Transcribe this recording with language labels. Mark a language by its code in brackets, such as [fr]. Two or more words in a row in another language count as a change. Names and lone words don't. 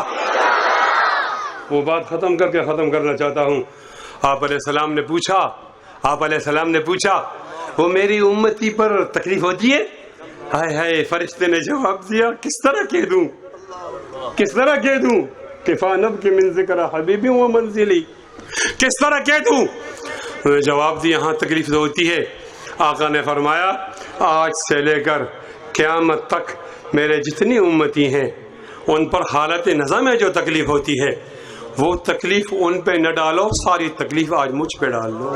[ur] وہ بات ختم کر کے ختم کرنا چاہتا ہوں۔ آپ علیہ السلام نے پوچھا وہ میری امتی پر تکلیف ہوتی ہے؟ ہائے ہائے، فرشتے نے جواب دیا کس طرح کہہ دوں [ar] کفا نبکی من ذکر حبیبی و منزلی، [ur] کس طرح کہہ دوں؟ انہوں نے جواب دیا ہاں تکلیف تو ہوتی ہے۔ آقا نے فرمایا آج سے لے کر قیامت تک میرے جتنی امتی ہیں ان پر حالت نظم میں جو تکلیف ہوتی ہے وہ تکلیف ان پہ نہ ڈالو، ساری تکلیف آج مجھ پہ ڈال لو۔